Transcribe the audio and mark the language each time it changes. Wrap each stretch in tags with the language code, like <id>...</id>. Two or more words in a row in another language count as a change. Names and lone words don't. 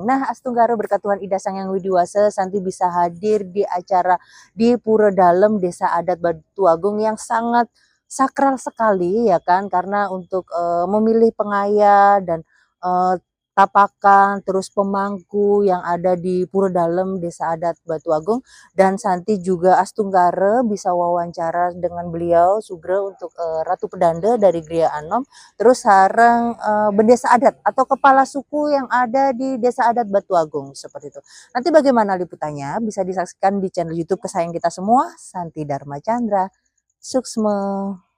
<id>Nah, Astunggara berkat Tuhan Ida Sang Yang Widiwasa, Santi bisa hadir di acara di Pura Dalem Desa Adat Batu Agung yang sangat sakral sekali ya kan, karena untuk memilih pengayah dan tapakan, terus pemangku yang ada di Pura Dalem Desa Adat Batu Agung. Dan Santi juga Astunggara bisa wawancara dengan beliau Sugre untuk Ratu Pedanda dari Gria Anom, terus sareng bendesa adat atau kepala suku yang ada di Desa Adat Batu Agung seperti itu. Nanti bagaimana liputannya bisa disaksikan di channel YouTube kesayangan kita semua, Santi Dharma Chandra. Suksma.</id>